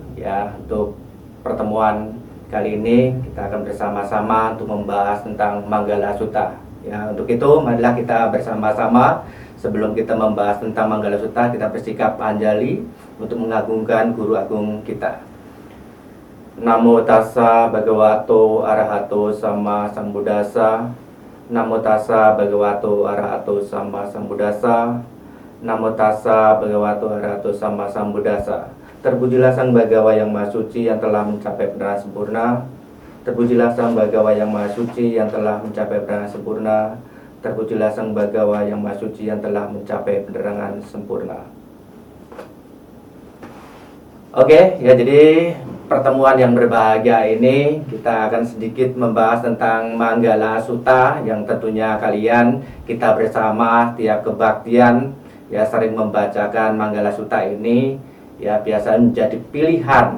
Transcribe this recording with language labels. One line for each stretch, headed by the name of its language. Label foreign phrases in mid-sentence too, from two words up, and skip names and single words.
Indonesian: Ya, untuk pertemuan kali ini kita akan bersama-sama untuk membahas tentang Manggala Sutta. Ya, untuk itu marilah kita bersama-sama sebelum kita membahas tentang Manggala Sutta, kita bersikap anjali untuk mengagungkan guru agung kita.
Pali: Namo tassa bhagavato arahato sama sambuddhassa. Namo tassa bhagavato arahato sama sambuddhassa. Namo tassa bhagavato arahato sama sambuddhassa.
Indonesian: Terpujilah Sang Bhagawa yang Maha Suci yang telah mencapai penerangan sempurna. Terpujilah Sang Bhagawa yang Maha Suci yang telah mencapai penerangan sempurna. Terpujilah Sang Bhagawa yang Maha Suci yang telah mencapai penerangan sempurna. Oke, ya, jadi pertemuan yang berbahagia ini kita akan sedikit membahas tentang Manggala Sutta yang tentunya kalian kita bersama tiap kebaktian ya sering membacakan Manggala Sutta ini ya biasa menjadi pilihan.